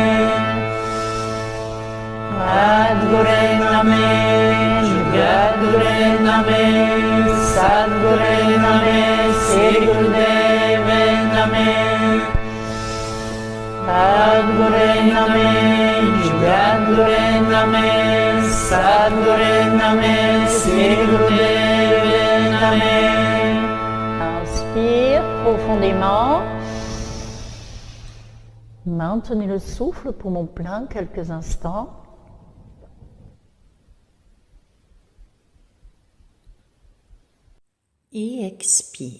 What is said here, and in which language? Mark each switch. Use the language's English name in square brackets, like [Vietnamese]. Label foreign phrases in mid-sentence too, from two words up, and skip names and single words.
[Sanskrit] सद्गुरु नमे, जगद्गुरु नमे, सद्गुरु नमे, श्री गुरुदेव नमे. सद्गुरु नमे, जगद्गुरु नमे, सद्गुरु नमे, श्री गुरुदेव नमे. [French] Inspire profondément. Maintenez le souffle pour mon plein quelques instants. Et expire.